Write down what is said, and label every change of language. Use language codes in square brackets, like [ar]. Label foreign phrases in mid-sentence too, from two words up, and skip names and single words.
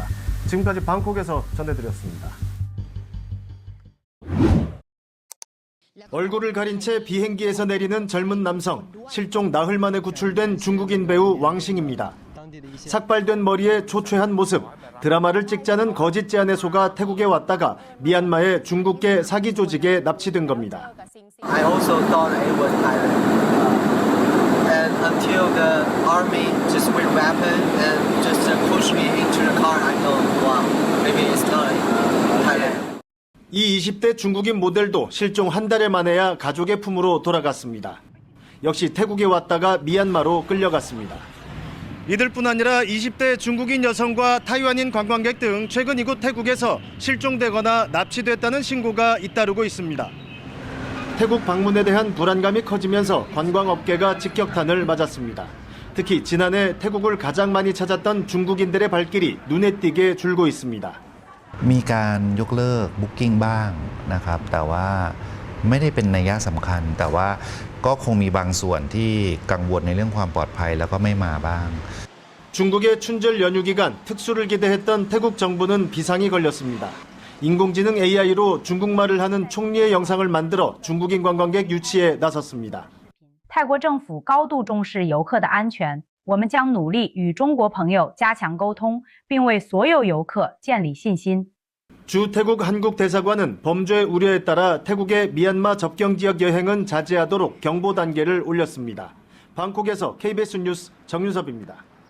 [ko] 지금까지 방콕에서 전해드렸습니다. 얼굴을 가린 채 비행기에서 내리는 젊은 남성, 실종 나흘 만에 구출된 중국인 배우 왕싱입니다. 삭발된 머리에 초췌한 모습, 드라마를 찍자는 거짓 제안에 속아 태국에 왔다가 미얀마의 중국계 사기 조직에 납치된 겁니다. [en] I also thought it was Thailand. And until the army just with weapon and just push me into the car, I thought, wow, maybe it's not Thailand. [ko] 이 20대 중국인 모델도 실종 한 달에 만에야 가족의 품으로 돌아갔습니다. 역시 태국에 왔다가 미얀마로 끌려갔습니다. 이들뿐 아니라 20대 중국인 여성과 타이완인 관광객 등 최근 이곳 태국에서 실종되거나 납치됐다는 신고가 잇따르고 있습니다. 태국 방문에 대한 불안감이 커지면서 관광업계가 직격탄을 맞았습니다. 특히 지난해 태국을 가장 많이 찾았던 중국인들의 발길이 눈에 띄게 줄고 있습니다. [th] มีการยกเลิกบุ๊กิ้งบ้างนะครับแต่ว่าไม่ได้เป็นนัยสำคัญแต่ว่าก็คงมีบางส่วนที่กังวลในเรื่องความปลอดภัยแล้วก็ไม่มาบ้าง [ko] 중국의 춘절 연휴 기간 특수를 기대했던 태국 정부는 비상이 걸렸습니다. 인공지능 AI로 중국말을 하는 총리의 영상을 만들어 중국인 관광객 유치에 나섰습니다. [zh] 泰国政府高度重视游客的安全，我们将努力与中国朋友加强沟通，并为所有游客建立信心。 [ko] 주 태국 한국 대사관은 범죄 우려에 따라 태국의 미얀마 접경 지역 여행은 자제하도록 경보 단계를 올렸습니다. 방콕에서 KBS 뉴스 정윤섭입니다.